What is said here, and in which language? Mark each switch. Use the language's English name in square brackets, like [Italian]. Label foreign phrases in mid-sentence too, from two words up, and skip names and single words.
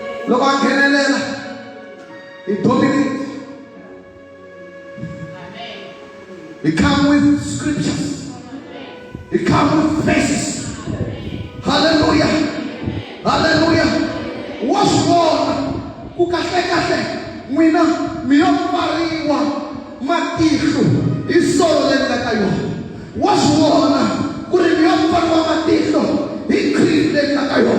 [Tsonga] loko a nghenelela [English] he dominate. He come with scriptures. He come with faces. Hallelujah. Hallelujah. [Tsonga] Wa swivona ku kahle n'wina mi yo pfariwa matihlo hi solo leri nga ka yona. Wa swivona ku ri mi yo pfariwa matihlo hi Kristo leri nga ka yona.